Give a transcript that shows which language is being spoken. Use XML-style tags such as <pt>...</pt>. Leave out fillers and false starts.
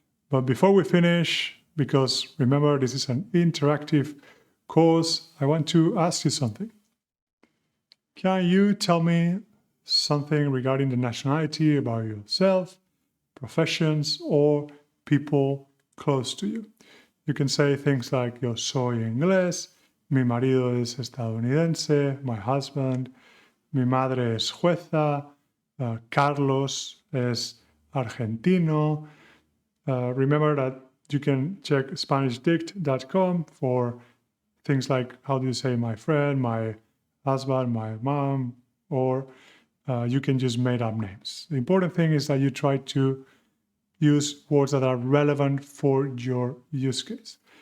<en>But before we finish, because remember, this is an interactive course, I want to ask you something. Can you tell me something regarding the nationality about yourself, professions, or people close to you? You can say things like,</en> <es>yo soy inglés, mi marido es estadounidense,</es> <en>my husband,</en> <es>mi madre es jueza, Carlos es argentino,</es> <en>Remember that you can check SpanishDict.com for things like how do you say my friend, my husband, my mom, or you can just make up names. The important thing is that you try to use words that are relevant for your use case.</en>